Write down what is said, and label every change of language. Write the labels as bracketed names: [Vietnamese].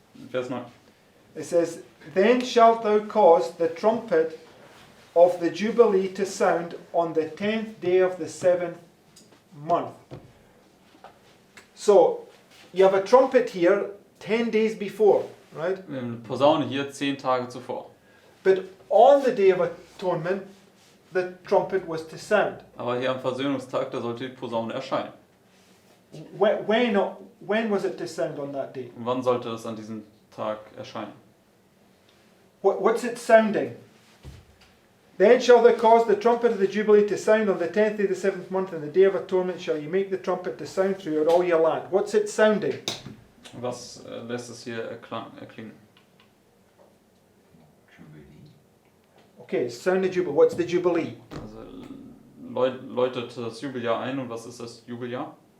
[German] Vers 9. [English] it says, Then shalt thou cause the trumpet of the Jubilee to sound on the 10th day of the 7th month. So, you have a trumpet here 10 days before, right? [German] Posaune hier 10 Tage zuvor. [English] But on the Day of Atonement, the trumpet was to sound. [German] Aber hier am Versöhnungstag, da sollte die Posaune erscheinen. [English] When was it to sound on that day? [German] Und wann sollte es an diesem Tag erscheinen? [English] What's it sounding? Then shall thou cause the trumpet of the Jubilee to sound on the 10th day of the 7th month, and the Day of Atonement shall you make the trumpet to sound throughout all your land. What's it sounding? [German] Was lässt es hier erklingen? [English] Jubilee. Okay, sound the Jubilee. What's the Jubilee? [German] Also läutet das Jubeljahr ein, und was ist das Jubeljahr?